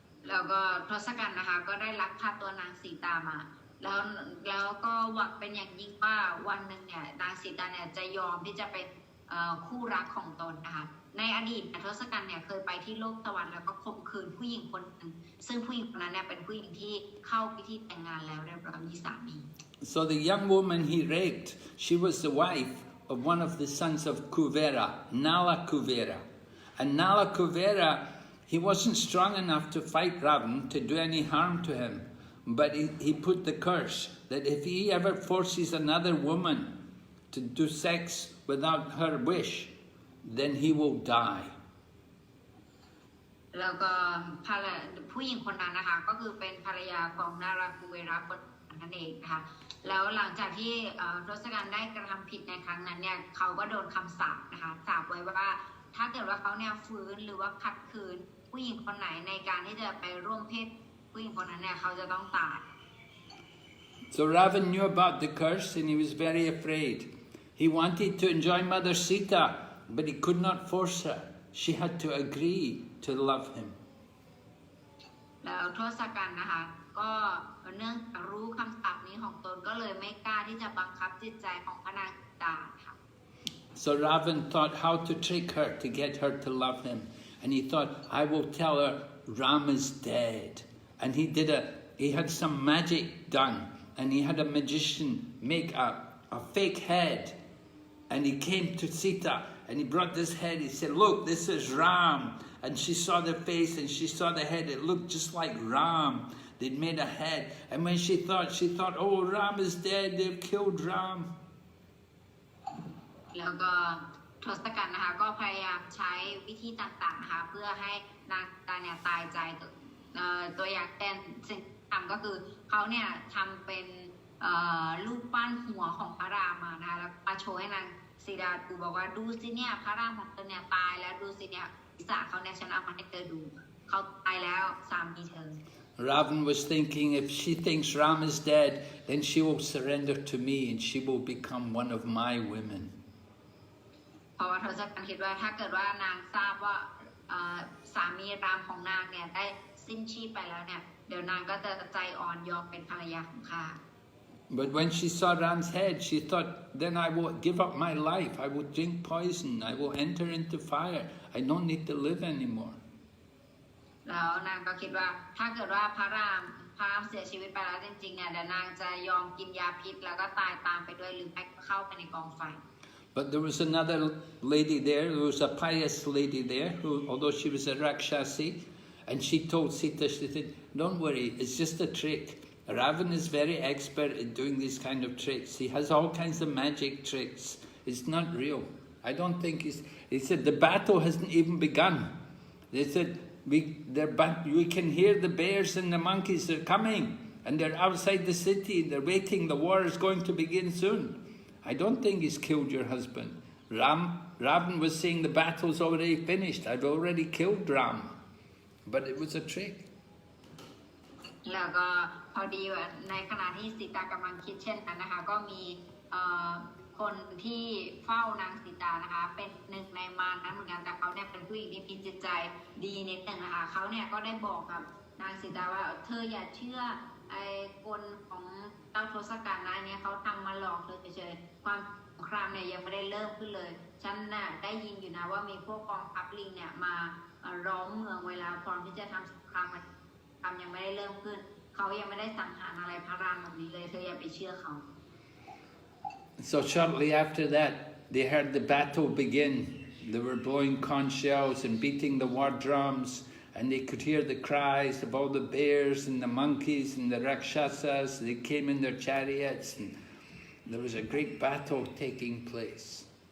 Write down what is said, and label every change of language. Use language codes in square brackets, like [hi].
[th] แล้วก็ทศกัณฐ์นะคะก็ได้ลักพาตัวนางสีตามาแล้วก็หวังเป็นอย่างยิ่งว่าวันหนึ่งเนี่ยนางสีตาเนี่ยจะยอมที่จะเป็นคู่รักของตนนะคะในอดีตทศกัณฐ์เนี่ยเคยไปที่โลกสวรรค์แล้วก็ข่มขืนผู้หญิงคนหนึ่งซึ่งผู้หญิงคนนั้นเนี่ยเป็นผู้หญิงที่เข้าพิธีแต่งงานแล้วเรียบร้อยมีสามี [en] So the young woman he raped, she was the wife of one of the sons of Kuvera, Nala Kuvera. And Nala Kuvera, he wasn't strong enough to fight Ravan to do any harm to him. But he put the curse that if he ever forces another woman to do sex without her wish, then he will die. [th] แล้วก็ผู้หญิงคนนั้นนะคะก็คือเป็นภรรยาของนาราคูเวระคนนั่นเองนะคะแล้วหลังจากที่ทศกัณฐ์ได้กระทำผิดในครั้งนั้นเนี่ยเขาก็โดนคำสาปนะคะสาปไว้ว่าถ้าเกิดว่าเขาเนี่ยฟื้นหรือว่าขัดขืนผู้หญิงคนไหนในการที่จะไปร่วมเพศผู้หญิงคนนั้นเนี่ยเขาจะต้องตาย [en] So Ravan knew about the curse and he was very afraid. He wanted to enjoy Mother Sita, but he could not force her. She had to agree to love him. [th] แล้วทศกัณฐ์นะคะก็เนื่องจากรู้คำสาปนี้ของตนก็เลยไม่กล้าที่จะบังคับจิตใจของพระนางสีตาค่ะ [en] So Ravan thought how to trick her to get her to love him. And he thought, I will tell her Rama's dead. And he had some magic done. And he had a magician make a fake head. And he came to Sita and he brought this head. He said, look, this is Ram. And she saw the face and she saw the head. It looked just like Ram. They'd made a head. And when she thought, oh, Ram is dead. They've killed Ram. [th] แล้วก็ทศกัณฐ์นะคะก็พยายามใช้วิธีต่างๆนะคะเพื่อให้นางตาเนี่ยตายใจตัวอย่างเป็นสิ่งทำก็คือเขาเนี่ยทำเป็นรูปปั้นหัวของพระรามมานะคะแล้วมาโชว์ให้นางสีดาดูบอกว่าดูสิเนี่ยพระรามของเธอเนี่ยตายแล้วดูสิเนี่ยศีรษะเขาเนี่ยฉันเอามาให้เธอดูเขาตายแล้วสามีเธอ [en] Ravan was thinking, if she thinks Ram is dead, then she will surrender to me and she will become one of my women. [th] เพราะว่าทศกัณฐ์คิดว่าถ้าเกิดว่านางทราบว่าสามีรามของนางเนี่ยได้สิ้นชีพไปแล้วเนี่ยเดี๋ยวนางก็จะใจอ่อนยอมเป็นภรรยาของข้า [en] But when she saw Ram's head, she thought, then I will give up my life. I will drink poison. I will enter into fire. I don't need to live anymore. [th] แล้วนางก็คิดว่าถ้าเกิดว่าพระรามเสียชีวิตไปแล้วจริงๆเนี่ยเดี๋ยวนางจะยอมกินยาพิษแล้วก็ตายตามไปด้วยหรือไม่เข้าไปในกองไฟ [en] But there was another lady there, there was a pious lady there, who, although she was a Rakshasi, and she told Sita, she said, don't worry, it's just a trick. Ravan is very expert at doing these kind of tricks. He has all kinds of magic tricks. It's not real. I don't think he said, the battle hasn't even begun. They said, we can hear the bears and the monkeys are coming, and they're outside the city, they're waiting, the war is going to begin soon. I don't think he's killed your husband. Ravan was saying the battle's already finished. I've already killed Ram. But it was a trick. [th] แล้วก็พอดีในขณะที่สีตากำลังคิดเช่นนั้นนะคะก็มีคนที่เฝ้านางสีตานะคะเป็นหนึ่งในมารนั้นเหมือนกันแต่เขาเนี่ยเป็นผู้หญิงที่มีจิตใจดีนิดหนึ่งนะคะเขาเนี่ยก็ได้บอกกับนางสีตาว่าเธออย่าเชื่อไอ้กลของเจ้าทศกัณฐ์นะเนี่ยเขาทำมาหลอกเธอเฉยๆความสงครามเนี่ยยังไม่ได้เริ่มขึ้นเลยฉันน่ะได้ยินอยู่นะว่ามีพวกกองทัพลิงเนี่ยมา ล้อมเมืองเวลาพร้อมที่จะทำสงครามยังไม่ได้เริ่มขึ้นเขายังไม่ได้สังหารอะไรพระรามแบบนี้เลยเธออย่าไปเชื่อเขา [en] So shortly after that, they heard the battle begin. They were blowing conch shells and beating the war drums, and they could hear the cries of all the bears and the monkeys and the rakshasas. They came in their chariots, and there was a great battle taking place.